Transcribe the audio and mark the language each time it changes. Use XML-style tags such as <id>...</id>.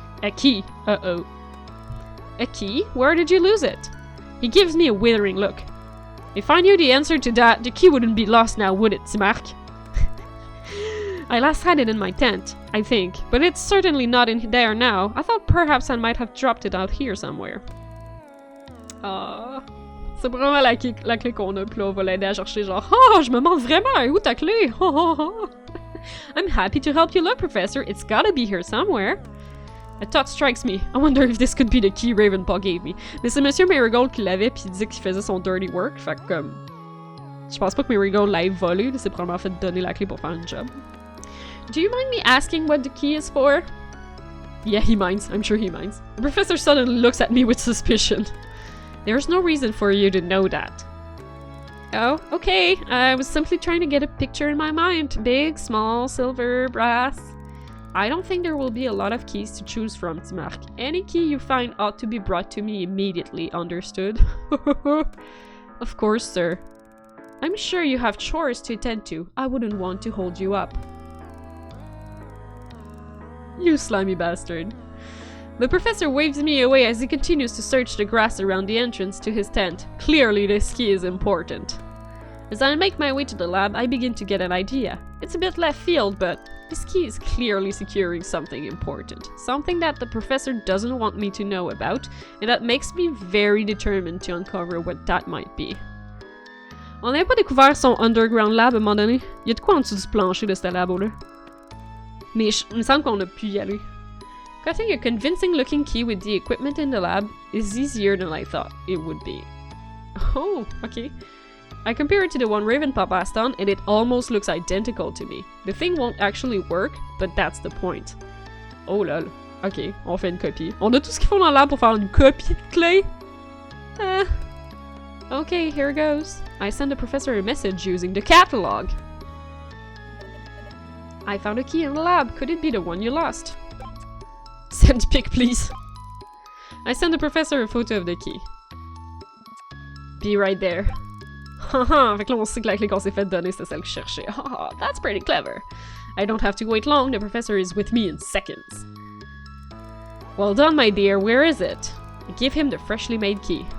<en>A key. Uh-oh. A key? Where did you lose it? He gives me a withering look. If I knew the answer to that, the key wouldn't be lost now, would it, Timark? I last had it in my tent, I think, but it's certainly not in there now. I thought perhaps I might have dropped it out here somewhere.</en> <fr>Ah, c'est vraiment la clé qu'on a, puis là on va l'aider à chercher genre « Oh, je me demande vraiment, où ta clé? Oh, oh, oh. »</fr> <en>I'm happy to help you look, Professor. It's gotta be here somewhere. A thought strikes me. I wonder if this could be the key Ravenpaw gave me.</en> <fr>Mais c'est Monsieur Marigold qui l'avait pis il disait qu'il faisait son dirty work. Fait que comme... je pense pas que Marigold l'ait volé. C'est probablement fait donner la clé pour faire un job.</fr> <en>Do you mind me asking what the key is for? Yeah, he minds. I'm sure he minds. The professor suddenly looks at me with suspicion. There's no reason for you to know that. Oh, okay. I was simply trying to get a picture in my mind. Big, small, silver, brass. I don't think there will be a lot of keys to choose from, Timark. Any key you find ought to be brought to me immediately, understood? Of course, sir. I'm sure you have chores to attend to. I wouldn't want to hold you up. You slimy bastard. The professor waves me away as he continues to search the grass around the entrance to his tent. Clearly this key is important. As I make my way to the lab, I begin to get an idea. It's a bit left field, but this key is clearly securing something important. Something that the professor doesn't want me to know about, and that makes me very determined to uncover what that might be.</en> <fr>On n'avait pas découvert son underground lab à un moment donné? Il y a de quoi en dessous du plancher de ce labo-là? Mais il me semble qu'on a pu y aller.</fr> <en>Cutting a convincing looking key with the equipment in the lab is easier than I thought it would be. Oh, okay. I compare it to the one Ravenpaw passed on, and it almost looks identical to me. The thing won't actually work, but that's the point.</en> <fr>Oh lol. Ok, on fait une copie. On a tout ce qu'il faut dans le lab pour faire une copie de clé?</fr> <en>Okay, here goes. I send the professor a message using the catalog. I found a key in the lab. Could it be the one you lost? Send pic, please. I send the professor a photo of the key. Be right there.</en> <fr>Haha, fait que là on sait que la clé qu'on s'est fait donner c'était celle que je cherchais.</fr> <en>Haha, that's pretty clever. I don't have to wait long, the professor is with me in seconds. Well done, my dear, where is it? I give him the freshly made key.</en>